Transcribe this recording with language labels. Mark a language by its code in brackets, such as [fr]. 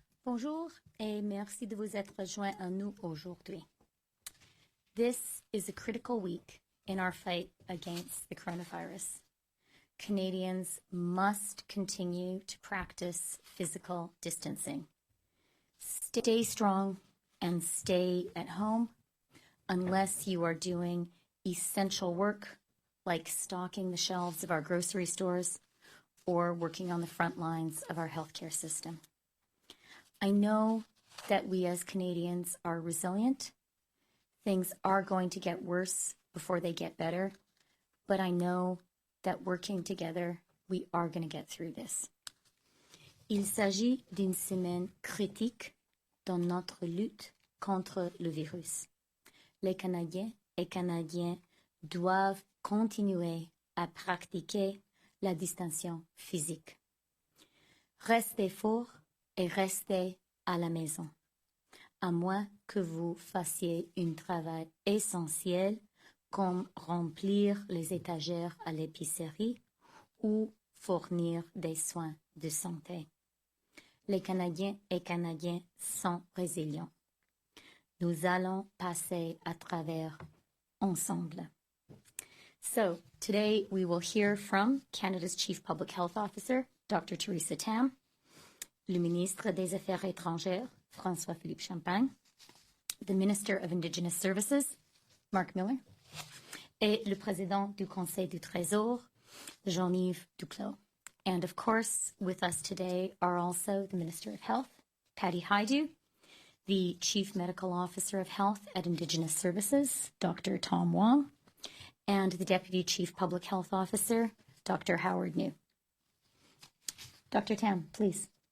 [fr] Bonjour et merci de vous être joint à nous aujourd'hui. [en] This is a critical week in our fight against the coronavirus. Canadians must continue to practice physical distancing. Stay strong and stay at home unless you are doing essential work like stocking the shelves of our grocery stores or working on the front lines of our healthcare system. I know that we as Canadians are resilient. Things are going to get worse before they get better, but I know that working together, we are going to get through this. [fr] Il s'agit d'une semaine critique dans notre lutte contre le virus. Les Canadiens et Canadiennes doivent continuer à pratiquer la distanciation physique. Restez forts et restez à la maison, à moins que vous fassiez un travail essentiel comme remplir les étagères à l'épicerie ou fournir des soins de santé. Les Canadiens et Canadiennes sont résilients. Nous allons passer à travers ensemble. [en] So, today we will hear from Canada's Chief Public Health Officer, Dr. [fr] Theresa Tam, le ministre des Affaires étrangères, François-Philippe Champagne, [en] the Minister of Indigenous Services, [fr] Marc Miller, et le président du Conseil du Trésor, Jean-Yves Duclos. [en] And of course, with us today are also the Minister of Health, Patty Hajdu, the Chief Medical Officer of Health at Indigenous Services, Dr. Tom Wong, and the Deputy Chief Public Health Officer, Dr. Howard Njoo. Dr. Tam, please.